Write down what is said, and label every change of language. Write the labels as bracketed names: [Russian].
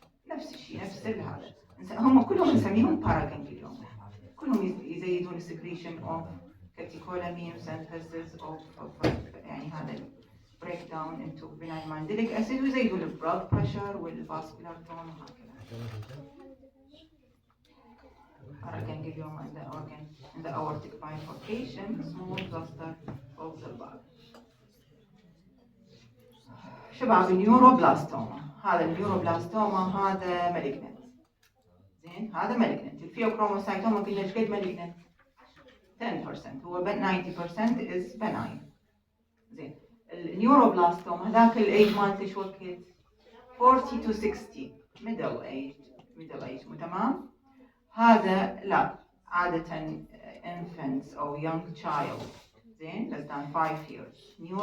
[Arabic] نفس الشيء، نفس هذا، هم كلهم نسميهم باراغانجليوما، كلهم يزيدون السكريشن اوف كاتيكولامين [English] synthesis of [Arabic] يعني هذا break down into phenylmandelic acid ويزيدون البلاد بريشر والفاسكولار تون وهكذا. [English] Paraganglioma in the organ in the aortic bifurcation, small cluster of the bulb. [Arabic] شباب النيوروبلاستوما، هذا النيوروبلاستوما هذا مالجنت. زين هذا مالجنت. الفيوكروموسايتوما قلنا ايش قد مالجنت؟ 10%. هو [English] 90% is benign. [Arabic] زين. النيوروبلاستوما هذاك الايج مالته شو وقت؟ 40 to 60 [English] middle age [Arabic] مو تمام؟ هذا لا عادة infants أو [English] young child [Arabic] زين [English] less than 5 years.